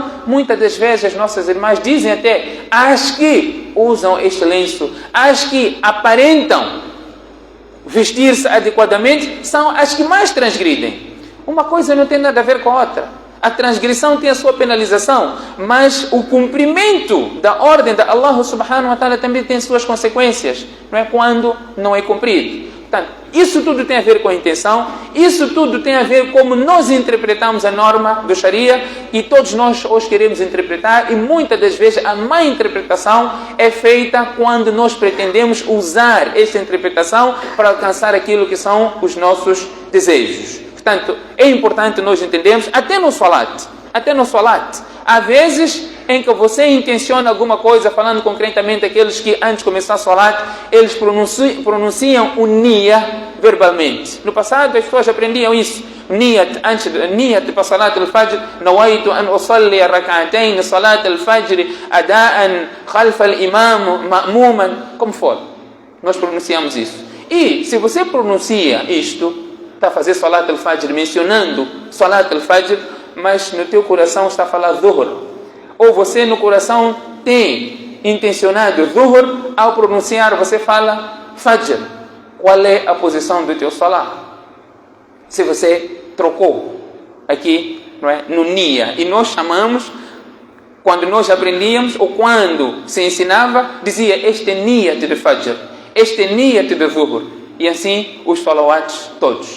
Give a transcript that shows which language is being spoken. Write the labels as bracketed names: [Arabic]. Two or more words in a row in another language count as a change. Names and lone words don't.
[Portuguese] Muitas das vezes as nossas irmãs dizem até: "As que usam este lenço, as que aparentam vestir-se adequadamente, são as que mais transgridem. Uma coisa não tem nada a ver com a outra. A transgressão tem a sua penalização, mas o cumprimento da ordem de [Arabic] الله سبحانه وتعالى [Portuguese] também tem suas consequências, não é? Quando não é cumprido. Portanto, isso tudo tem a ver com a intenção, isso tudo tem a ver como nós interpretamos a norma do Sharia, e todos nós hoje queremos interpretar, e muitas das vezes a má interpretação é feita quando nós pretendemos usar esta interpretação para alcançar aquilo que são os nossos desejos. Portanto, é importante nós entendermos, até no salat, há vezes em que você intenciona alguma coisa, falando concretamente aqueles que antes de começar a salat, eles pronunciam o niya verbalmente. No passado as pessoas aprendiam isso. [Arabic] Niyat para صلاة الفجر، نويت أن أصلي ركعتين صلاة الفجر أداء خلف الإمام مأموما, [Portuguese] como for. Nós pronunciamos isso. E se você pronuncia isto, está a fazer [Arabic] صلاة الفجر, [Portuguese] mencionando [Arabic] صلاة الفجر, [Portuguese] mas no teu coração está a falar dhuhr, ou você no coração tem intencionado dhuhr, ao pronunciar você fala fajr, qual é a posição do teu salat? Se você trocou aqui, não é, no niya, e nós chamamos, quando nós aprendíamos, ou quando se ensinava, dizia este é niyat de fajr, este é niyat de dhuhr, e assim os salawats todos.